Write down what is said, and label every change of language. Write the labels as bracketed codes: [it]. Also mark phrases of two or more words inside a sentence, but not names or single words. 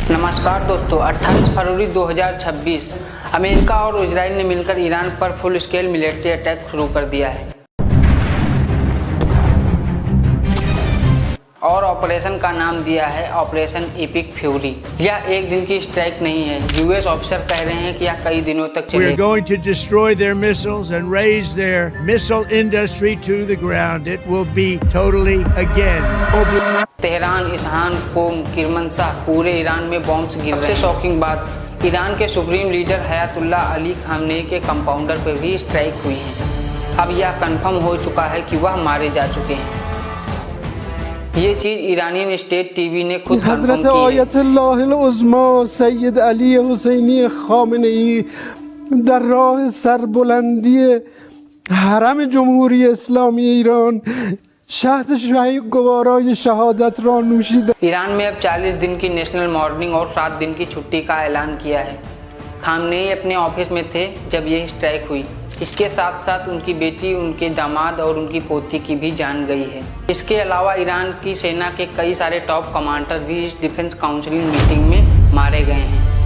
[hi] नमस्कार दोस्तों, 28 फरवरी 2026 अमेरिका और इजराइल ने मिलकर ईरान पर [en] full scale military attack [hi] शुरू कर दिया है और ऑपरेशन का नाम दिया है ऑपरेशन एपिक फ्यूरी। यह एक दिन की स्ट्राइक नहीं है। [en] US officer [hi] कह रहे हैं कि यह कई दिनों तक चलेगी। [en] We are going to destroy their missiles and raise their missile industry to the ground. It will be totally again. [hi] तेहरान, इसहान, कोम, किरमनशाह, पूरे ईरान में बॉम्ब्स गिर रहे हैं। सबसे शॉकिंग बात, ईरान के [en] supreme leader [hi] हयातुल्लाह अली खामनेई के कंपाउंडर पर भी स्ट्राइक हुई है। अब यह कंफर्म हो चुका है कि वह मारे जा चुके हैं। ये चीज ईरानी [en] state TV [hi] ने खुद [fa] हजरत आयतुल्लाह उज़्मा सैयद अली हुसैनी खामेनेई در راه سربلندی حرم جمهوری اسلامی ایران شهد گوارای شهادت را نوشیدند. [hi] ईरान में अब 40 दिन की [en] national mourning [hi] और 7 दिन की छुट्टी का ऐलान किया है। खामनेई अपने ऑफिस में थे जब यह स्ट्राइक हुई। इसके साथ साथ उनकी बेटी, उनके दामाद और उनकी पोती की भी जान गई है। इसके अलावा ईरान की सेना के कई सारे [en] top commander [hi] भी इस [en] defense council meeting [hi] में मारे गए हैं।